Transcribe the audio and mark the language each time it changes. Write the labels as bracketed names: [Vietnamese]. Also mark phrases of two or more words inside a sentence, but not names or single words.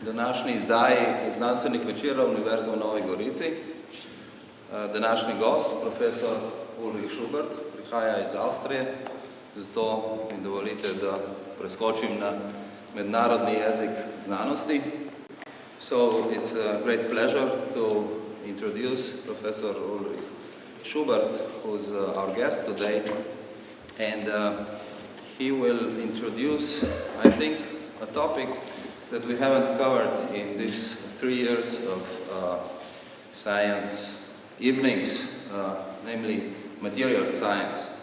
[Slovenian] današnji izdaji znanstvenih večera Univerze v Novi Gorici. Današnji gost, profesor Ulrich Schubert, prihaja iz Avstrije, zato mi dovolite, da preskočim na mednarodni jezik znanosti. [English] So it's a great pleasure to introduce Professor Ulrich Schubert, who's our guest today, and he will introduce, I think, a topic that we haven't covered in these 3 years of science evenings, namely material science.